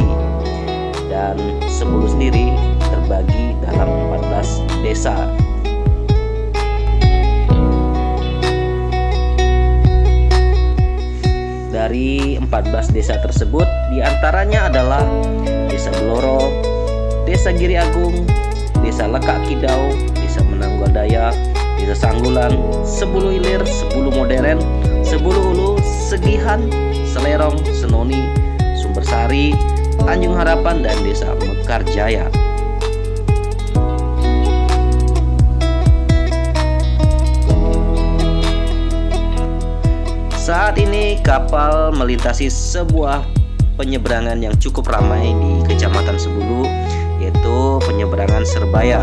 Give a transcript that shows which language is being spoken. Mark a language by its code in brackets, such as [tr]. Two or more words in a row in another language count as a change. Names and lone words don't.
[id] Dan Sebulu sendiri terbagi dalam 14 desa. Dari 14 desa tersebut, diantaranya adalah Desa Bloro, Desa Giri Agung, Desa Lekak Kidau, Desa Menangguadaya, Desa Sanggulan, Sebulu Hilir, Sebulu Modern, Sebulu Hulu, Segihan, Selerong, Senoni, Sumbersari, Tanjung Harapan, dan Desa Mekarjaya. Saat ini kapal melintasi sebuah penyeberangan yang cukup ramai di Kecamatan Sebulu, yaitu penyeberangan Serbaya.